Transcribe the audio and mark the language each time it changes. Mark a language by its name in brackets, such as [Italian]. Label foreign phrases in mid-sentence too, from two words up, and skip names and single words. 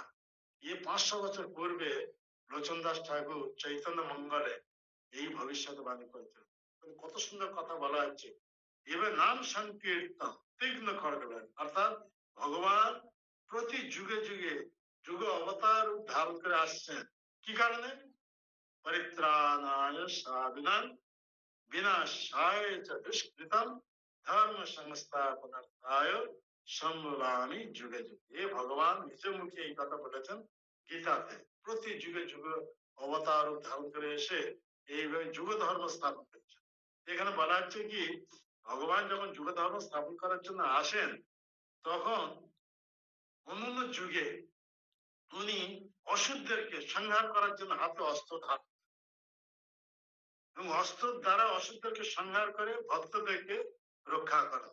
[Bangla] এই 500 বছর পূর্বে লোচন দাস ঠাকুর চৈতন্য মঙ্গলে এই ভবিষ্যৎবাণী করেছেন। কত সুন্দর কথা বলা হচ্ছে, এবার নাম সংকীর্তন তীক্ষ্ণ খড়গ, অর্থাৎ ভগবান প্রতি যুগে যুগে যুগ অবতার ধারণ করে আসছেন। কি কারণে? [Sanskrit] পরিত্রাণায় সাধুনাং বিনাশায় চ দুষ্কৃতম ধর্ম সংস্থাপনার্থায় সম্ভবামি যুগে যুগে। [Bangla] এ ভগবান নিজ মুখে এই কথা বলেছেন গীতাতে। প্রতি যুগে যুগে অবতার ধারণ করে এসে এইভাবে যুগ ধর্ম স্থাপন করেছেন। এখানে বলা হচ্ছে কি, ভগবান যখন যুগ ধর্ম স্থাপন করার জন্য আসেন, তখন অন্যান্য যুগে উনি অসুরদেরকে সংহার করার জন্য হাতে অস্ত্র ধারণ, এবং অস্ত্র দ্বারা অসুরদেরকে সংহার করে ভক্তদেরকে রক্ষা করেন।